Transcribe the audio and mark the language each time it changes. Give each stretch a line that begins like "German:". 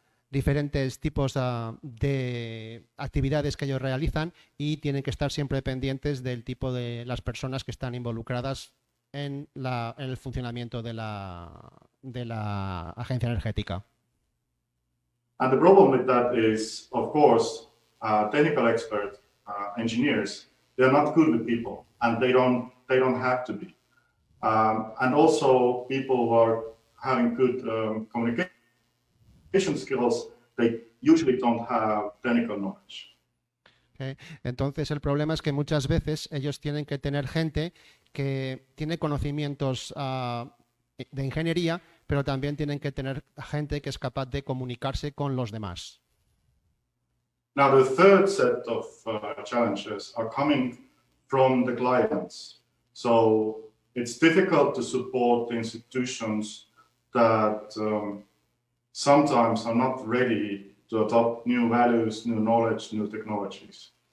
Spanish: diferentes tipos de actividades que ellos realizan y tienen que estar siempre pendientes del tipo de las personas que están involucradas en el funcionamiento de la agencia energética.
English: And the problem with that is, of course, technical experts, engineers, they're not good with people, and they don't have to be. And also, people who are having good communication skills, they usually don't have technical knowledge. ¿Okay?
Spanish: Entonces, el problema es que muchas veces ellos tienen que tener gente que tiene conocimientos de ingeniería, pero también tienen que tener gente que es capaz de comunicarse con los demás.
English: Now, the third set of challenges are coming from the clients. So it's difficult to support institutions that sometimes are not ready to adopt new values, new knowledge, new technologies.